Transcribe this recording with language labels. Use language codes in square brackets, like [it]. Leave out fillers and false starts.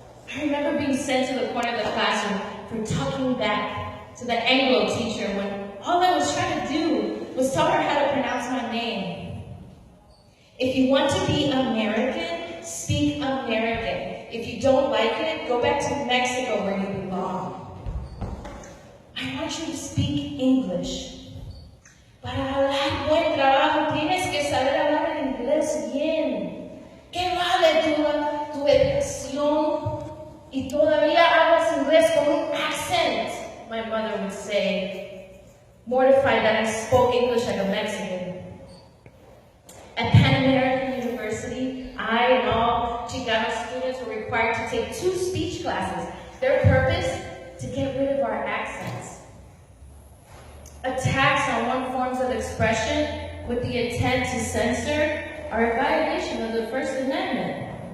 [en] I remember being sent to the corner of the classroom for talking back to the Anglo teacher when all I was trying to do was tell her how to pronounce my name. If you want to be American, speak American. If you don't like it, go back to Mexico where you belong. I want you to speak English. [es] Para hablar buen trabajo tienes que saber hablar el inglés bien. ¿Qué vale tu educación y todavía hablas inglés con un accent? [en] My mother would say, mortified that I spoke English like a Mexican. At Pan American University, I and all Chicano students were required to take 2 speech classes. Their purpose? To get rid of our accents. Attacks on one forms of expression with the intent to censor are a violation of the First Amendment.